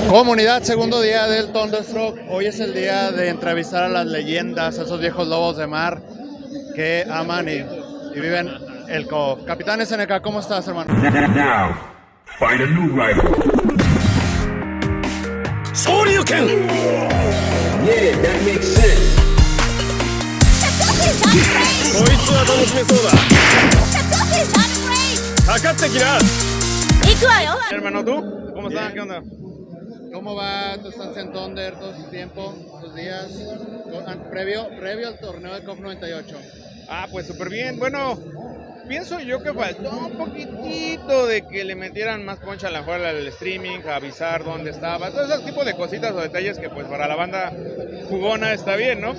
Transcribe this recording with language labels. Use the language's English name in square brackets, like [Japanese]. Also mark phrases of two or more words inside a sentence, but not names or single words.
[Spanish] Comunidad, segundo día del Thunderstruck. Hoy es el día de entrevistar a las leyendas, a esos viejos lobos de mar que aman y viven el CoF. Capitán SNK, ¿cómo estás, hermano? [English] Now, find a new rival. Shoryuken! Yeah, that makes sense. [Japanese] こいつは楽しめそうだ。かかってきな。行くわよ。 [Spanish] Hermano, ¿tú? ¿Cómo estás? ¿Qué onda? ¿Cómo va tu estancia en Thunder, todo su tiempo, tus días, previo al torneo de CoF 98? Ah, pues súper bien. Bueno, pienso yo que faltó un poquitito de que le metieran más poncha a la jugar al streaming, a avisar dónde estaba, todo ese tipo de cositas o detalles que pues para la banda jugona está bien, ¿no?